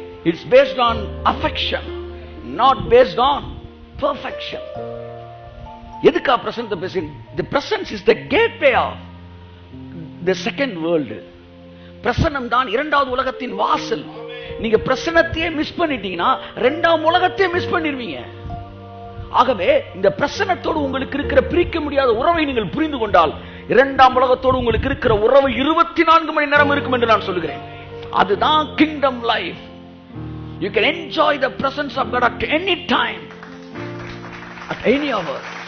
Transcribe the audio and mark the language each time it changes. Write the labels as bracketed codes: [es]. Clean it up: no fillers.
[en] It's based on affection, not based on perfection. [ta] எதுக்கா பிரசன்னத்தை பேசுறேன்? [en] The presence is the gateway of the second world. [ta] பிரசன்னம் தான் 2வது உலகத்தின் வாசல். நீங்க பிரசன்னத்தையே மிஸ் பண்ணிட்டீங்கன்னா 2ஆம் உலகத்தையே மிஸ் பண்ணிடுவீங்க. ஆகவே இந்த பிரசன்னத்தோடு உங்களுக்கு இருக்கிற பிரிக்க முடியாத உறவை நீங்கள் புரிந்து கொண்டால் 2ஆம் உலகத்தோடு உங்களுக்கு இருக்கிற உறவு 24 மணி நேரம் இருக்கும் என்று நான் சொல்கிறேன். அதுதான் [en] kingdom life. You can enjoy the presence of God at any time, at any hour.